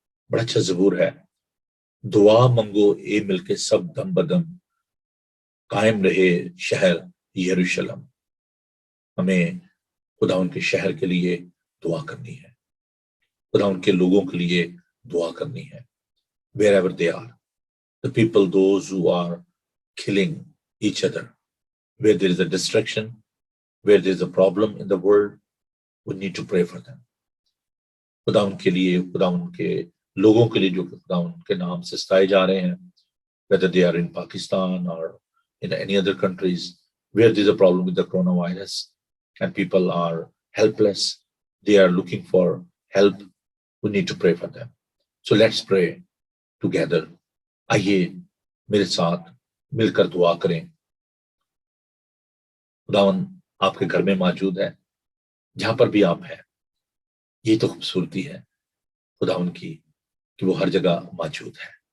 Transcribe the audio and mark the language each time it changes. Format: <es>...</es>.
<ur>بڑا اچھا زبور ہے, دعا منگو اے مل کے سب دم بدم, قائم رہے شہر یروشلم. ہمیں خداوند کے شہر کے لیے دعا کرنی ہے, خداوند کے لوگوں کے لیے دعا کرنی ہے.</ur> <en>wherever they are, the people, those who are killing each other, where there is a distraction, where there is a problem in the world, we need to pray for them.</en> <ur>خداوند کے لیے, خداوند کے لوگوں کے لیے جو خداوند کے نام سے ستائے جا رہے ہیں,</ur> <en>whether they are in Pakistan or in any other countries where there is a problem with the coronavirus and people are helpless, they are looking for help, we need to pray for them. So let's pray together.</en> <ur>آئیے میرے ساتھ مل کر دعا کریں. خداوند آپ کے گھر میں موجود ہے, جہاں پر بھی آپ ہیں. یہ تو خوبصورتی ہے خداوند کی کہ وہ ہر جگہ موجود ہے.</ur>